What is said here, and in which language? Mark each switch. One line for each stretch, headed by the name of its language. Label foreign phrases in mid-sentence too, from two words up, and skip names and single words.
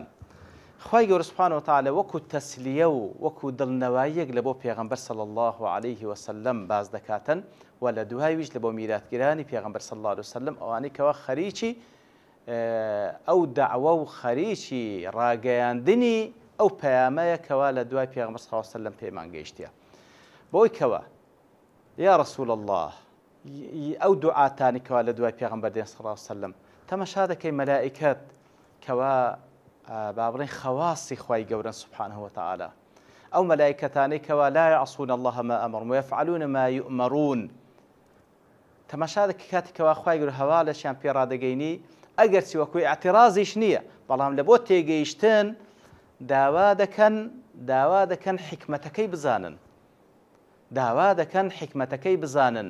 Central Kurdish: خوای گەورە
Arabic: سبحانه وتعالى
Central Kurdish: وەکو تەسلیە و وەکو دڵنەواییەک لە بۆ پێغەمبەر
Arabic: صلی الله عليه وسلم
Central Kurdish: باز دەکاتن و لە دوایویش لە بۆ میراتگرانی پێغەمبەر
Arabic: صلی الله عليه وسلم
Central Kurdish: ئەوانەی کەوە خەریکی ئەو دەعوە و خەریکی ڕاگەیاندنی ئەو پەیامەیە کەوا لە دوای پێغەمبەر
Arabic: صلی الله عليه وسلم
Central Kurdish: پێمان گەیشتیە. بۆی کەوە
Arabic: یا رسول الله
Central Kurdish: ئەو دوعاتانی کەوا لە دوای پێغەمبەر دێن
Arabic: صلی الله عليه وسلم
Central Kurdish: تەمەشا دەکەی مەلائکەت کەوا بابڕین خواسی خوای گەورە
Arabic: سبحانه وتعالى
Central Kurdish: ئەو مەلائکەتانەی کەوا
Arabic: لا يعصون الله ما أمرهم ويفعلون ما يؤمرون.
Central Kurdish: تەماشا دەکەی کاتێکەوە خوای گەورە هەواڵەشیان پێ ڕادەگەینی ئەگەر چی وەکوی اعتراضیش نییە بەڵام لە بۆ تێگەیشتن داوا دەکەن حکمەتەکەی بزانن، داوا دەکەن حکمەتەکەی بزانن.